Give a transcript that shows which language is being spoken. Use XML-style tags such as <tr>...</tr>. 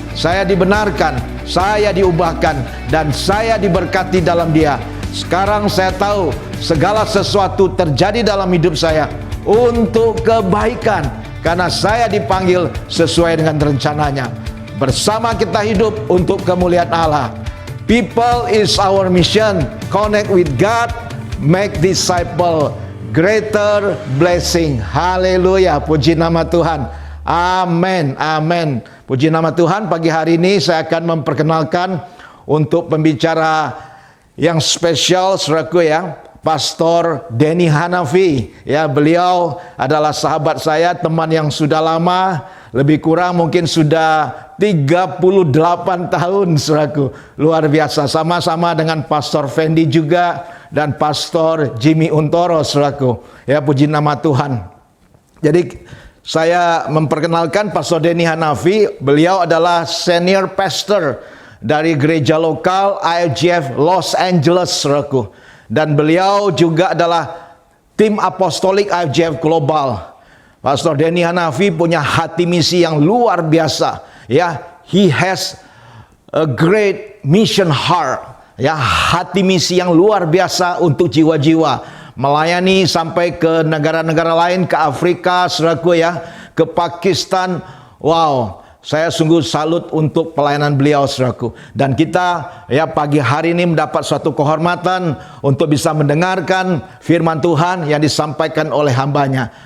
<id>Saya dibenarkan, saya diubahkan, dan saya diberkati dalam Dia. Sekarang saya tahu segala sesuatu terjadi dalam hidup saya untuk kebaikan, karena saya dipanggil sesuai dengan rencananya. Bersama kita hidup untuk kemuliaan Allah.</id> <en>People is our mission. Connect with God, make disciple, greater blessing.</en> <id>Haleluya, puji nama Tuhan. Amin, amin. Puji nama Tuhan. Pagi hari ini saya akan memperkenalkan untuk pembicara yang spesial, saudaraku ya, Pastor Denny Hanafi. Ya, beliau adalah sahabat saya, teman yang sudah lama, lebih kurang mungkin sudah 38 tahun, saudaraku. Luar biasa. Sama-sama dengan Pastor Fendi juga dan Pastor Jimmy Untoro, saudaraku. Ya, puji nama Tuhan. Jadi saya memperkenalkan Pastor Denny Hanafi. Beliau adalah senior pastor dari gereja lokal IFGF Los Angeles, saudaraku. Dan beliau juga adalah tim apostolik IFGF Global. Pastor Denny Hanafi punya hati misi yang luar biasa.</id> <en>Ya, he has a great mission heart.</en> <id>Ya, hati misi yang luar biasa untuk jiwa-jiwa. Melayani sampai ke negara-negara lain, ke Afrika, saudaraku ya, ke Pakistan. Wow, saya sungguh salut untuk pelayanan beliau, saudaraku. Dan kita ya pagi hari ini mendapat suatu kehormatan untuk bisa mendengarkan firman Tuhan yang disampaikan oleh hambanya.</id>